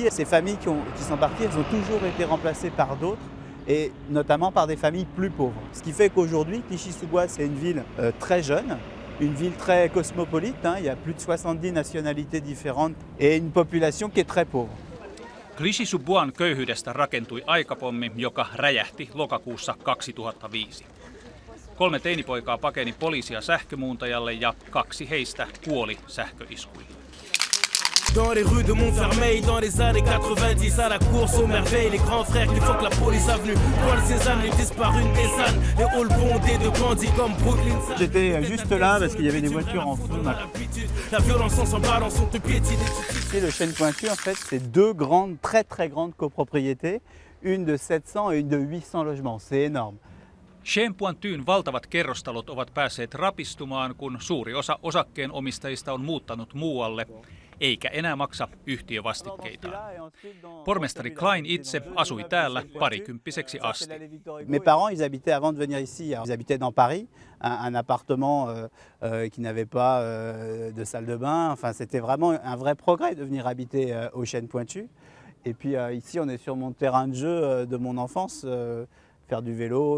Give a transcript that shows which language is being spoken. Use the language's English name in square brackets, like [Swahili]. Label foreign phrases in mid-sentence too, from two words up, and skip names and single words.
[French] Ces familles qui sont parties, elles ont toujours été remplacées par d'autres, et notamment par des familles plus pauvres. Ce qui fait qu'aujourd'hui, Clichy-sous-Bois, c'est une ville très jeune, une ville très cosmopolite, il y a plus de 70 nationalités différentes et une population qui est très pauvre. [Finnish] Clichy-sous-Bois köyhyydestä rakentui aikapommi, joka räjähti lokakuussa 2005. 3 teinipoikaa pakeni poliisia sähkömuuntajalle ja 2 heistä kuoli sähköiskuihin. [French] Dans les rues de Montfermeil, dans les années 90, à la course aux merveilles, les grands frères qui font que la police a venu. Paul Cézanne, les disparus de Bézanne, les halls bondés de bandits comme Brooklyn. J'étais juste là parce qu'il y avait des voitures en feu. La violence en s'emballant sont te piétiner. Le Chêne Pointu, en fait, c'est 2 grandes, très grandes copropriétés, une de 700 et une de 800 logements. C'est énorme. [Finnish] Chêne Pointu'n valtavat kerrostalot ovat päässeet rapistumaan, kun suuri osa osakkeenomistajista on muuttanut muualle, eikä enää maksa yhtiövastikkeita. Pormestari Klein itse asui täällä parikymppiseksi asti. [French] Mes parents, ils habitaient avant de venir ici. Ils habitaient dans Paris, un appartement qui n'avait pas de salle de bain. Enfin, c'était vraiment un vrai progrès de venir habiter au Chêne Pointu. Et puis ici, on est sur mon terrain de jeu de mon enfance, faire du vélo.